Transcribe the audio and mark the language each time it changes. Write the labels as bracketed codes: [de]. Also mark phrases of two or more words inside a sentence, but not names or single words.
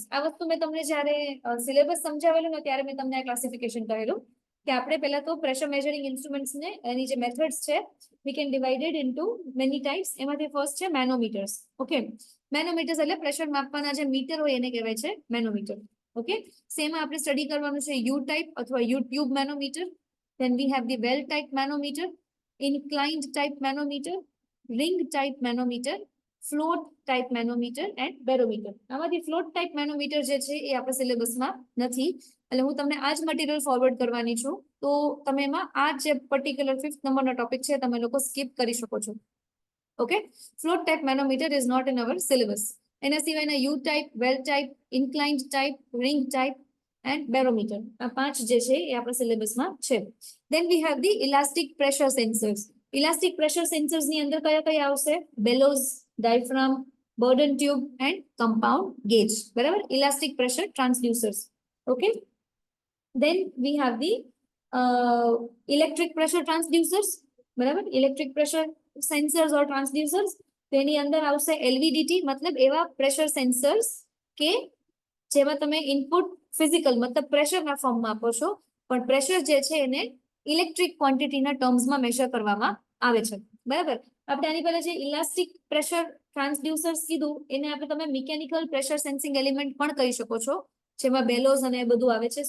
[gu] આ વસ્તુ મેં તમને જ્યારે સિલેબસ સમજાવેલું ને ત્યારે મેં તમને આ ક્લાસિફિકેશન કહેલું કે આપણે પહેલા તો [en] pressure measuring instruments [gu] ને એની જે મેથડ્સ છે [en] we can divided into many types. [gu] એમાંથી ફર્સ્ટ છે મેનોમીટર્સ. ઓકે, મેનોમીટર્સ એટલે પ્રેશર માપવાના જે મીટર હોય એને કહેવાય છે મેનોમીટર. ઓકે, સેમ આપણે સ્ટડી કરવાનું છે [en] U type [gu] અથવા [en] U tube manometer. Then we have the well type manometer, inclined type manometer, ring type manometer, float type manometer and barometer. [gu] આમાંથી [en] float type manometer [gu] જે છે એ આપણા સિલેબસમાં નથી, એટલે હું તમને આ જ [en] material forward [gu] કરવાની છું. તો તમે એમાં આ જે પર્ટિક્યુલર 5th નંબરનો ટોપિક છે તમે લોકો સ્કીપ કરી શકો છો. ઓકે, [en] float type manometer is not in our syllabus. [gu] એના સિવાયના [en] U type, well type, inclined type, ring type and barometer, [gu] આ 5 જે છે એ આપણા સિલેબસમાં છે. [en] Then we have the elastic pressure sensors. Elastic pressure sensors [gu] ની અંદર કયા કયા આવશે? [en] bellows, diaphragm, Bourdon tube and compound gauge. [gu] બરાબર, [en] elastic pressure transducers. Okay, then we have the electric pressure transducers. [gu] બરાબર, [en] electric pressure sensors or transducers. [gu] તેની અંદર આવશે એલવીડીટી, મતલબ એવા [en] pressure sensors [gu] કે જેમાં તમે [en] input physical [gu] મતલબ પ્રેશરના ફોર્મમાં આપો છો, પણ પ્રેશર જે છે એને ઇલેક્ટ્રિક ક્વોન્ટિટીના ટર્મ્સમાં મેઝર કરવામાં આવે છે. બરાબર, આપણે આની પહેલા જે [en] elastic pressure transducers [gu] કીધું એને આપણે તમે [en] mechanical pressure sensing element [gu] પણ કહી શકો છો, જેમાં બેલોઝ અને બધું આવે છે.